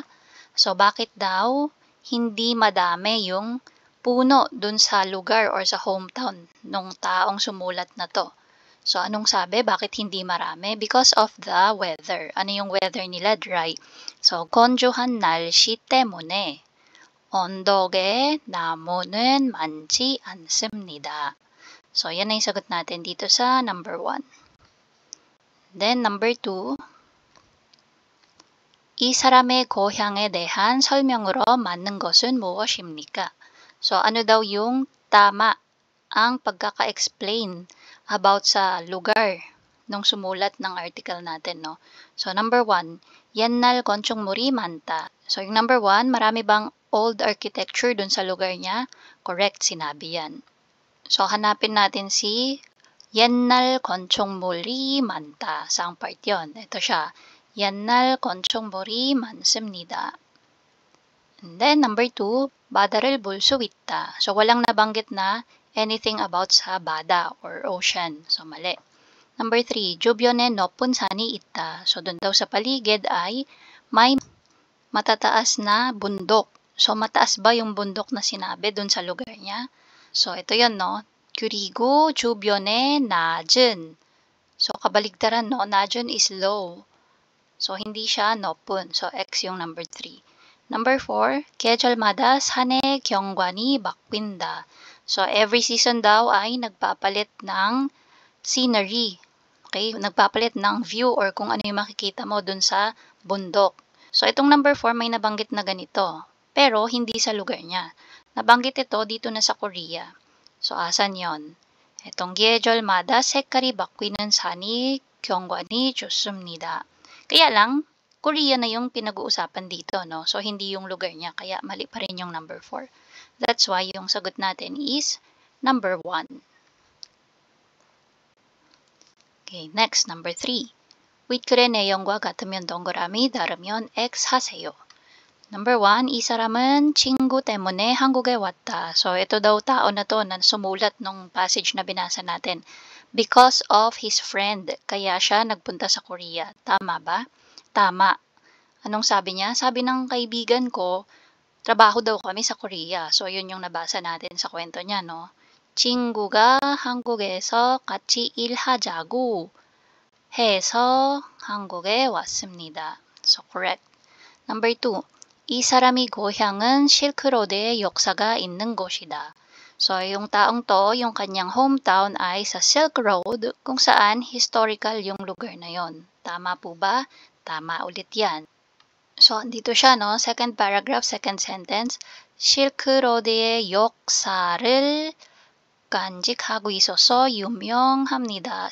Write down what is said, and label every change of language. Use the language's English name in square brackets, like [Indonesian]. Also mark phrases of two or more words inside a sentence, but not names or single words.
[Filipino] So, bakit daw hindi madami yung puno dun sa lugar or sa hometown nung taong sumulat na to? So, anong sabi? Bakit hindi marami? [English] Because of the weather. [Filipino] Ano yung weather nila? Dry. So, [Korean] 건조한 날씨 때문에 언덕에 나무는 많지 않습니다. [Filipino] So, yan na yung sagot natin dito sa number 1. [English] Then, number 2. [Korean] 이 사람의 고향에 대한 설명으로 맞는 것은 무엇입니까? [Filipino] So, ano daw yung tama ang pagkaka-explain about sa lugar nung sumulat ng article natin, no? [English] So, number 1, [Korean] 옛날 건축물이 많다. [Filipino] So, yung number 1, marami bang [English] old architecture [Filipino] dun sa lugar niya. Correct, sinabi yan. So, hanapin natin si [Korean] 옛날 건축물이 많다. [Filipino] Saang part yon? Ito siya. [Korean] 옛날 건축물이 많습니다. [English] And then, number 2, [Korean] 바다를 볼 수 있다. [Filipino] So, walang nabanggit na [English] anything about [Filipino] sa bada or ocean. So, mali. [English] Number 3, [Korean] 주변에 높은 산이 있다. [Filipino] So, dun daw sa paligid ay may matataas na bundok. So, mataas ba yung bundok na sinabi dun sa lugar niya? So, ito yon, no? [Korean] 그리고 주변에 낮은. [Filipino] So, kabaligtaran, no? 낮은 [English] is low. [Filipino] So, hindi siya 높은. So, X yung number 3. Number 4, [Korean] 계절마다 산의 경관이 바뀐다. [Filipino] So, [English] every season [Filipino] daw ay nagpapalit ng scenery. [English] Okay? [Filipino] Nagpapalit ng view or kung ano yung makikita mo dun sa bundok. So, itong number 4 may nabanggit na ganito. Pero, hindi sa lugar niya. Nabanggit ito dito na sa Korea. So, asan yon? Itong [Korean] 계절마다 색깔이 바뀌는 산이 경관이 좋습니다. [Filipino] Kaya lang, Korea na yung pinag-uusapan dito, no? So, hindi yung lugar niya. Kaya, mali pa rin yung number 4. [English] That's why [Filipino] yung sagot natin [English] is number 1. Okay, next, number 3. [Korean] 윗글의 내용과 같으면 동그라미, 다르면 X 하세요. Number 1, 이 사람은 친구 때문에 한국에 왔다. [Filipino] So, ito daw tao na to na sumulat nung passage na binasa natin. [English] Because of his friend, [Filipino] kaya siya nagpunta sa Korea. Tama ba? Tama. Anong sabi niya? Sabi ng kaibigan ko, trabaho daw kami sa Korea. So, yun yung nabasa natin sa kwento niya, no? [Korean] 친구가 한국에서 같이 일하자고 해서 한국에 왔습니다. [English] So, correct. Number 2, [Korean] 이 사람이 고향은 실크로드의 역사가 있는 곳이다. [Filipino] So, yung taong to, yung kanyang hometown ay sa Silk Road, kung saan historical yung lugar na yon. Tama po ba? Tama ulit yan. So, dito siya, no? [English] Second paragraph, second sentence. [Korean] 실크로드의 역사를 간직하고 있어서 유명합니다.